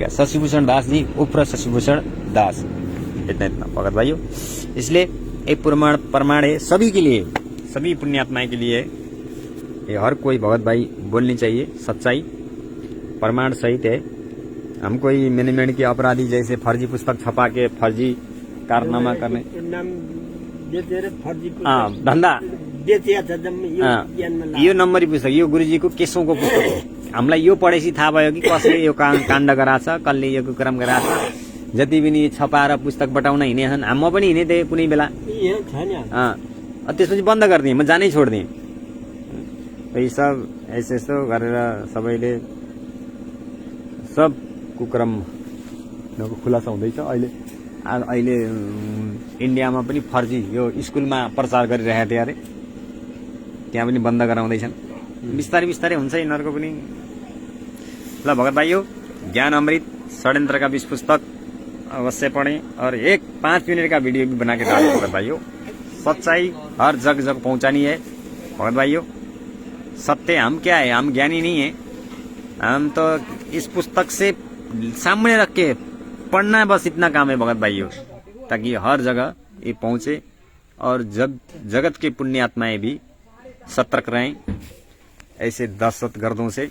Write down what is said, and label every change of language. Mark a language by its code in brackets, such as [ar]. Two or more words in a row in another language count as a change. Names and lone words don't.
[hi] शशिभूषण दास जी उर्फ शशिभूषण दास। इतना भगत भाइयों, इसलिए एक प्रमाण है सभी के लिए, सभी पुण्यात्माएं के लिए। ये हर कोई भगत भाई बोलनी चाहिए सच्चाई, प्रमाण सहित है। हम कोई मैनेजमेंट के अपराधी जैसे फर्जी पुस्तक छपा के फर्जी कारनामा करने, नाम देते फर्जी धंधा बेचिया था जब [ne] यो ज्ञानमा लाग्यो। यो नम्बरी पुस्तक, यो गुरुजीको केशौको पुस्तक हो। हामीलाई यो पढेपछि थाहा भयो कि कसले यो काण्ड गराछ, कसले यो कुक्रम गराछ। जति पनि छपाएर पुस्तक बटाउन हिँडे छन्, म पनि हिँडे थिएँ कुनै बेला। यहाँ छ नि त्यसपछि बन्द गरिदिएँ, म जानै छोडिदिएँ। यी सब यस्तो गरेर सबैले सब कुक्रम खुलासा हुँदैछ। अहिले इन्डियामा पनि फर्जी यो स्कुलमा प्रचार गरिरहेको थिए अरे, त्यहाँ पनि बन्द गराउँदैछन्। बिस्तारै बिस्तारै हुन्छ यिनीहरूको पनि। [hi] ल भगत भाइयों, ज्ञान अमृत षड्यंत्र का 20 पुस्तक अवश्य पढ़ें और 5 मिनट का वीडियो भी बना के डालें भगत भाइयों। सच्चाई हर जग जग पहुंचानी है भगत भाइयों। सत्य हम क्या है, हम ज्ञानी नहीं है, हम तो इस पुस्तक से सामने रख के पढ़ना बस इतना काम है भगत भाइयों, ताकि हर जगह ये पहुंचे और जगत के पुण्य आत्माएं भी सतर्क रहें ऐसे दहशतगर्दों से।